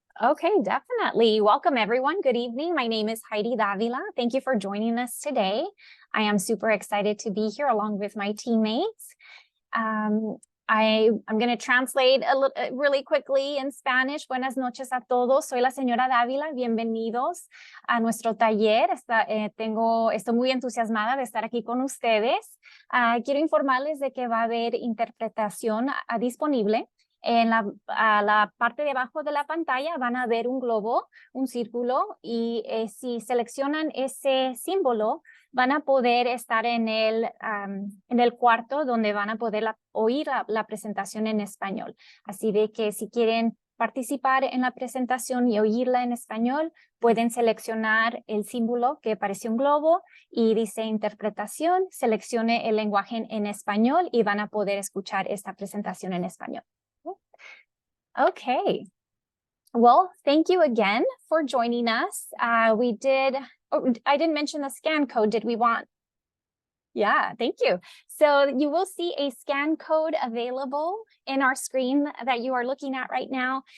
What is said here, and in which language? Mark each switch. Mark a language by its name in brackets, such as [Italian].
[English] Okay, definitely. Welcome, everyone. Good evening. My name is Heidi Davila. Thank you for joining us today. I am super excited to be here along with my teammates. I'm going to translate really quickly in Spanish. [Spanish] Buenas noches a todos. Soy la señora Dávila. Bienvenidos a nuestro taller. Estoy muy entusiasmada de estar aquí con ustedes. Quiero informarles de que va a haber interpretación disponible. En la parte de abajo de la pantalla van a ver un globo, un círculo, y si seleccionan ese símbolo, van a poder estar en el cuarto donde van a poder oír la presentación en español. Así de que si quieren participar en la presentación y oírla en español, pueden seleccionar el símbolo que parece un globo y dice interpretación, seleccione el lenguaje en español y van a poder escuchar esta presentación en español. [English] Okay. Well, thank you again for joining us. I didn't mention the scan code. Did we want? Yeah, thank you. So you will see a scan code available in our screen that you are looking at right now.